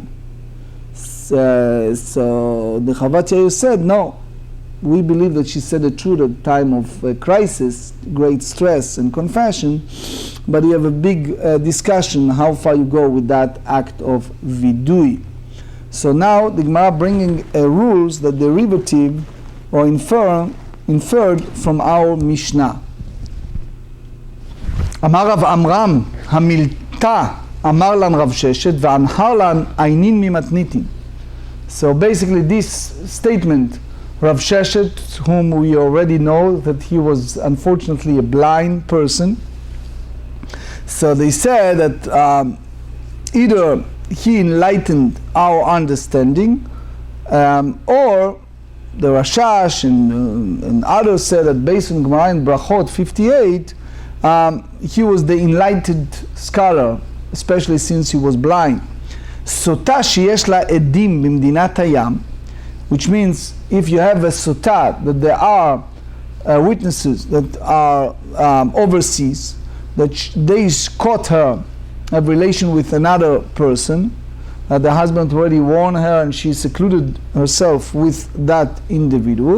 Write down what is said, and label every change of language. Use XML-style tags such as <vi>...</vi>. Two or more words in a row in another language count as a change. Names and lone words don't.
<en>So the Chavot Yair said, no, we believe that she said the truth at the time of crisis, great stress and confession, but you have a big discussion how far you go with that act of vidui. So now the Gemara bringing rules that derivative or inferred from our Mishnah.</en> <arc>אמר רב עמרם המילתא אמר לן רב ששת ואנהר לן עינין ממתניתין.</arc> <en>So basically this statement, Rav Sheshet, whom we already know that he was unfortunately a blind person, so they said that either he enlightened our understanding, or the Rashash and others said that based on Gemara in Brachot 58, he was the enlightened scholar, especially since he was blind.</en> <he>סוטה שיש לה עדים במדינת הים,</he> <en>which means if you have a sotah, that there are witnesses that are overseas, that they caught her, have relation with another person, that the husband already warned her and she secluded herself with that individual.</en>